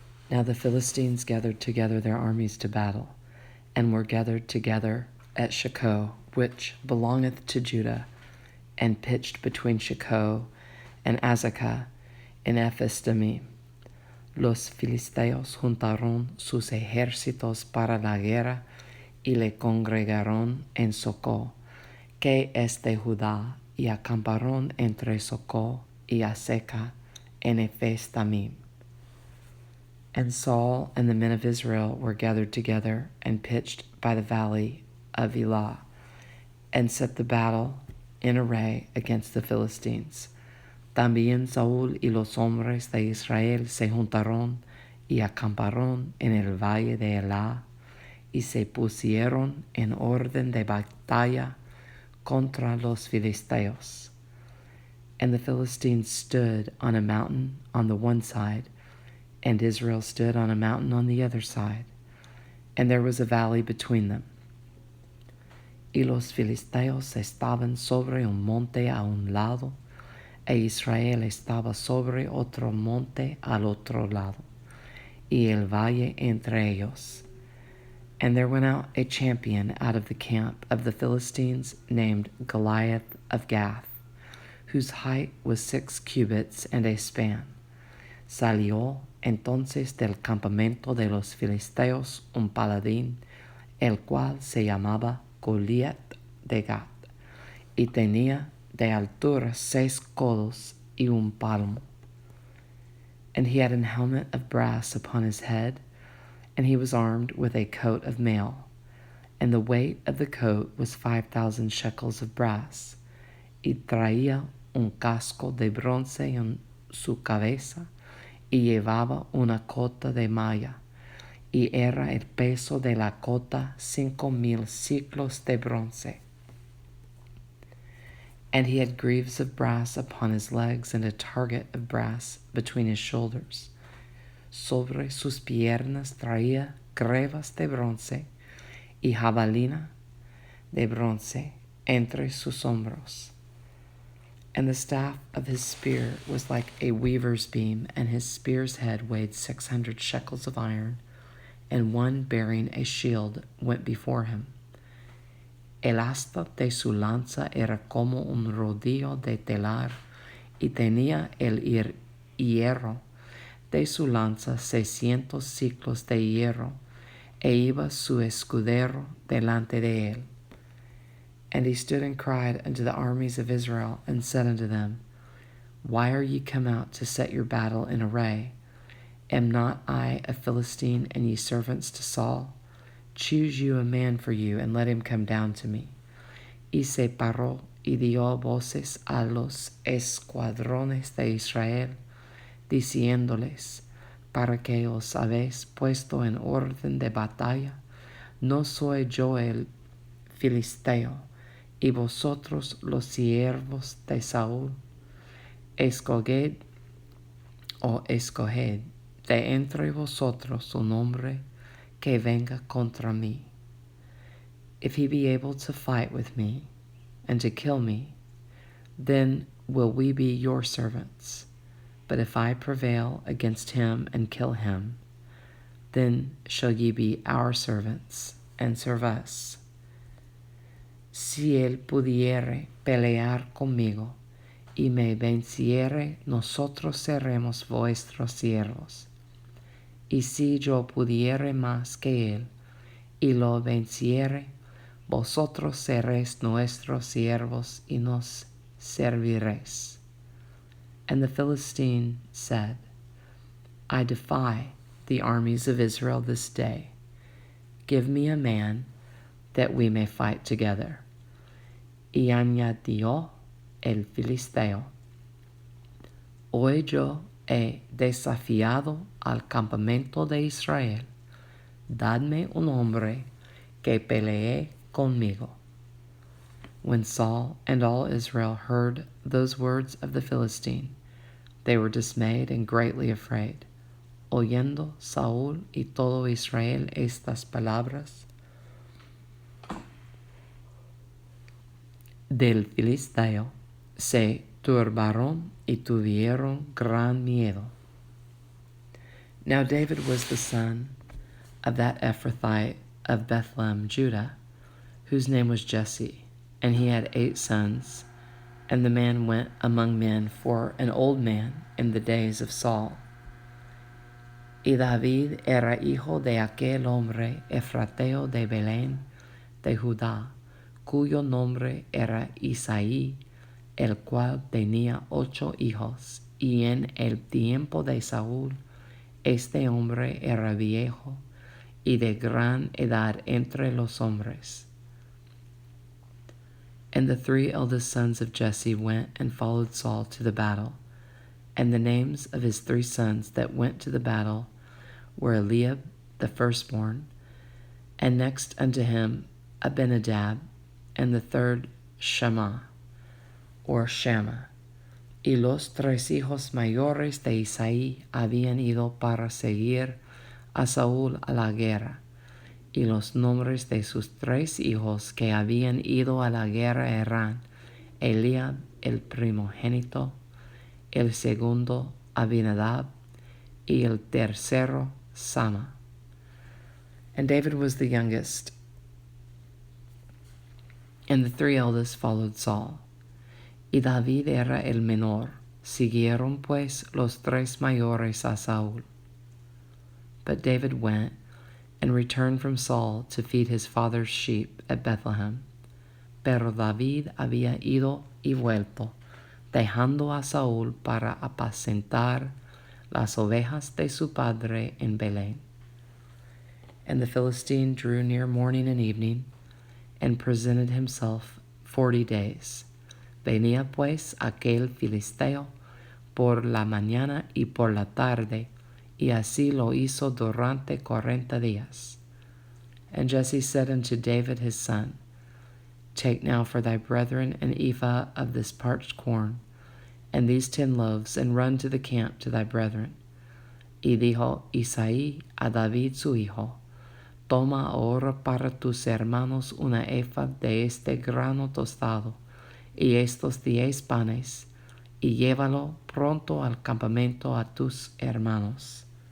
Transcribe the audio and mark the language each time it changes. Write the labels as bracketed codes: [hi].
[en] Now the Philistines gathered together their armies to battle, and were gathered together at Shecco, which belongeth to Judah, and pitched between Shecco and Azekah in Ephes-dammim. [es] Los filisteos juntaron sus ejércitos para la guerra y le congregaron en Soco, que es de Judá, y acamparon entre Soco y Azekah en Ephes-dammim. [en] And Saul and the men of Israel were gathered together and pitched by the valley of Elah, and set the battle in array against the Philistines. [es] También Saúl y los hombres de Israel se juntaron y acamparon en el valle de Elah, y se pusieron en orden de batalla contra los filisteos. [en] And the Philistines stood on a mountain on the one side, and Israel stood on a mountain on the other side, and there was a valley between them. [es] Y los filisteos estaban sobre un monte a un lado, e Israel estaba sobre otro monte al otro lado, y el valle entre ellos. [en] And there went out a champion out of the camp of the Philistines, named Goliath of Gath, whose height was 6 cubits and a span. [es] Salió entonces del campamento de los filisteos un paladín, el cual se llamaba Goliath de Gath, y tenía de altura 6 codos y un palmo. [en] And he had an helmet of brass upon his head, and he was armed with a coat of mail, and the weight of the coat was 5,000 shekels of brass, [es] y traía un casco de bronce en su cabeza, y llevaba una cota de malla, y era el peso de la cota 5,000 ciclos de bronce. [en] And he had greaves of brass upon his legs, and a target of brass between his shoulders. [es] Sobre sus piernas traía grebas de bronce y jabalina de bronce entre sus hombros. [en] And the staff of his spear was like a weaver's beam, and his spear's head weighed 600 shekels of iron, and one bearing a shield went before him. [es] El asta de su lanza era como un rodillo de telar, y tenía el hierro de su lanza 600 ciclos de hierro, e iba su escudero delante de él. [en] And he stood and cried unto the armies of Israel, and said unto them, Why are ye come out to set your battle in array? Am not I a Philistine, and ye servants to Saul? Choose you a man for you, and let him come down to me. [es] Y se paró y dio voces a los escuadrones de Israel, diciéndoles, para que os habéis puesto en orden de batalla, no soy yo el filisteo, y vosotros los siervos de Saúl. Escoged de entre vosotros un hombre que venga contra mí. [en] If he be able to fight with me, and to kill me, then will we be your servants. But if I prevail against him and kill him, then shall ye be our servants, and serve us. [es] Si él pudiere pelear conmigo, y me venciere, nosotros seremos vuestros siervos. Y si yo pudiere más que él, y lo venciere, vosotros seréis nuestros siervos, y nos serviréis. [en] And the Philistine said, I defy the armies of Israel this day. Give me a man, that we may fight together. [es] Y añadió el filisteo, Hoy yo he desafiado al campamento de Israel. Dadme un hombre que pelee conmigo. [en] When Saul and all Israel heard those words of the Philistine, they were dismayed and greatly afraid. [es] Oyendo Saúl y todo Israel estas palabras del filisteo, se turbaron y tuvieron gran miedo. [en] Now David was the son of that Ephrathite of Bethlehem, Judah, whose name was Jesse, and he had 8 sons, and the man went among men for an old man in the days of Saul. [es] Y David era hijo de aquel hombre efrateo de Belén de Judá, cuyo nombre era Isaí, el cual tenía 8 hijos, y en el tiempo de Saúl, este hombre era viejo y de gran edad entre los hombres. [en] And the 3 eldest sons of Jesse went and followed Saul to the battle. And the names of his 3 sons that went to the battle were Eliab the firstborn, and next unto him Abinadab, and the third Shammah, or Shammah. [es] Y los 3 hijos mayores de Isaí habían ido para seguir a Saúl a la guerra. Y los nombres de sus 3 hijos que habían ido a la guerra eran Eliab el primogénito, el segundo Abinadab, y el tercero Sama. [en] And David was the youngest, and the 3 eldest followed Saul. [es] Y David era el menor. Siguieron pues los 3 mayores a Saúl. [en] But David went and returned from Saul to feed his father's sheep at Bethlehem. [es] Pero David había ido y vuelto, dejando a Saúl para apacentar las ovejas de su padre en Belén. [en] And the Philistine drew near morning and evening, and presented himself 40 days. [es] Venía pues aquel filisteo por la mañana y por la tarde, y así lo hizo durante 40 días. [en] And Jesse said unto David his son, Take now for thy brethren an ephah of this parched corn, and these 10 loaves, and run to the camp to thy brethren. [es] Y dijo Isaí a David su hijo, Toma ahora para tus hermanos una efa de este grano tostado, y estos 10 panes, y llévalo pronto al campamento a tus hermanos.